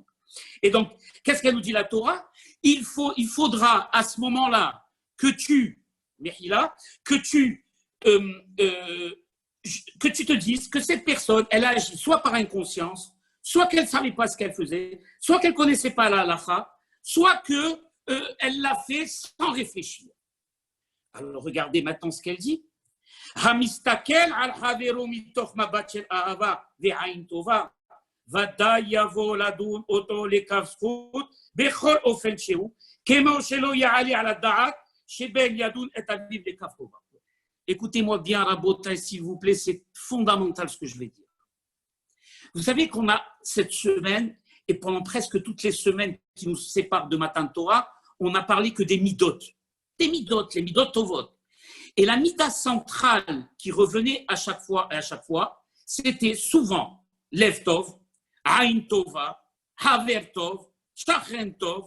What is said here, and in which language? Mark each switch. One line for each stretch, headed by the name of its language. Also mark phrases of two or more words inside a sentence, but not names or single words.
French: Et donc, qu'est-ce qu'elle nous dit la Torah? Il faudra à ce moment-là que tu te dises que cette personne, elle a agi soit par inconscience, soit qu'elle ne savait pas ce qu'elle faisait, soit qu'elle ne connaissait pas la halakha, soit qu'elle l'a fait sans réfléchir. Alors regardez maintenant ce qu'elle dit.
Hebrew: המסתכל על חברו מתוך מבט של אהבה ועין טובה ודאי יבוא לדון אותו לכף זכות בכל אופן שהוא, כמו שלא יעלה על הדעת שבן ידון את אביו לכף טובה.
French: Écoutez-moi bien, Rabotai, s'il vous plaît, c'est fondamental ce que je vais dire. Vous savez qu'on a cette semaine, et pendant presque toutes les semaines qui nous séparent de Matan Torah, on n'a parlé que des midot. Des midot, les
Hebrew: מידות טובות.
French: Et la mida centrale qui revenait à chaque fois, c'était souvent
Hebrew: לב טוב, עין טובה, חבר טוב, שכן טוב.